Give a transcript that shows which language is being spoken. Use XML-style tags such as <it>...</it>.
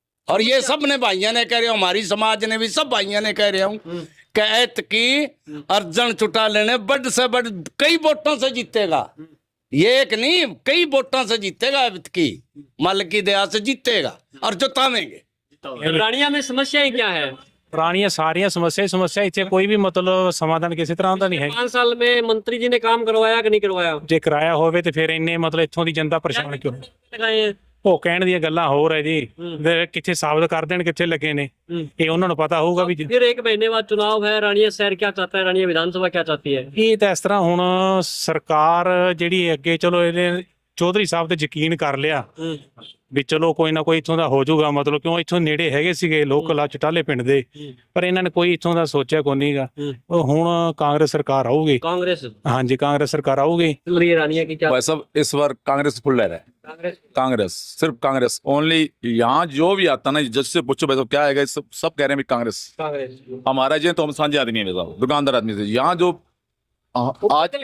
<hi>और ये सब ने भाइयों ने कह रहे हो, हमारी समाज ने भी सब भाइयों ने कह रहे हूँ कहत की अर्जुन चौटाले ने बड़ से बड़ कई वोटों से जीतेगा। ये एक नहीं, कई वोटों से जीतेगा, की मालिक की दया से जीतेगा और जितावेंगे। रानिया में समस्याएं क्या है?</hi> <pa>ਪੁਰਾਣੀਆਂ ਸਾਰੀਆਂ ਸਮੱਸਿਆ ਇੱਥੇ ਕੋਈ ਵੀ ਮਤਲਬ ਸਮਾਧਾਨ ਕਿਸੇ ਤਰ੍ਹਾਂ ਦਾ ਨਹੀਂ ਹੈ।</pa> <hi>5 साल में मंत्री जी ने काम करवाया कि नहीं करवाया?</hi> <pa>ਜੇ ਕਰਾਇਆ ਹੋਵੇ ਤੇ ਫਿਰ ਇੰਨੇ ਮਤਲਬ ਇੱਥੋਂ ਦੀ ਜਨਤਾ ਪਰੇਸ਼ਾਨ ਕਿਉਂ?</pa> <hi>लगाए हैं।</hi> <pa>ਉਹ ਕਹਿਣ ਦੀਆਂ ਗੱਲਾਂ ਹੋਰ ਹੈ ਜੀ, ਕਿੱਥੇ ਸਾਬਤ ਕਰ ਦੇਣ ਕਿੱਥੇ ਲੱਗੇ ਨੇ, ਇਹ ਉਹਨਾਂ ਨੂੰ ਪਤਾ ਹੋਊਗਾ ਵੀ।</pa> <hi>फिर 1 महीने बाद चुनाव है, रानिया शहर क्या चाहता है, रानिया विधानसभा क्या चाहती है?</hi> <pa>ਇਹ ਤਾਂ ਇਸ ਤਰ੍ਹਾਂ ਹੁਣ ਸਰਕਾਰ ਜਿਹੜੀ ਅੱਗੇ ਚਲੋ ਇਹਨੇ ਚੌਧਰੀ ਸਾਹਿਬ ਤੇ ਯਕੀਨ ਕਰ ਲਿਆ ਵੀ ਚਲੋ ਕੋਈ ਨਾ ਕੋਈ ਇੱਥੋਂ ਦਾ ਹੋ ਜਾਊਗਾ, ਮਤਲਬ ਕਿਉਂ ਇੱਥੋਂ ਨੇੜੇ ਹੈਗੇ ਸੀਗੇ ਲੋਕਲ ਆ ਚਟਾਲੇ ਪਿੰਡ ਦੇ, ਪਰ ਇਹਨਾਂ ਨੇ ਕੋਈ ਇੱਥੋਂ ਦਾ ਸੋਚਿਆ ਕੋਈ ਨਹੀਂਗਾ। ਉਹ ਹੁਣ ਕਾਂਗਰਸ ਸਰਕਾਰ ਆਊਗੀ।</pa> <hi>कांग्रेस?</hi> <pa>ਹਾਂਜੀ ਕਾਂਗਰਸ ਸਰਕਾਰ ਆਊਗੀ।</pa> <hi>रानिया की क्या? भाई साहब इस बार कांग्रेस फुल लहर है। कांग्रेस? कांग्रेस, सिर्फ कांग्रेस ओनली। यहाँ जो भी आता ना, जिससे पूछो भाई साहब क्या आएगा, सब कह रहे हैं भी कांग्रेस। कांग्रेस हमारा जो तो हम सांझे आदमी है साहब, दुकानदार आदमी से। यहाँ जो आज</hi>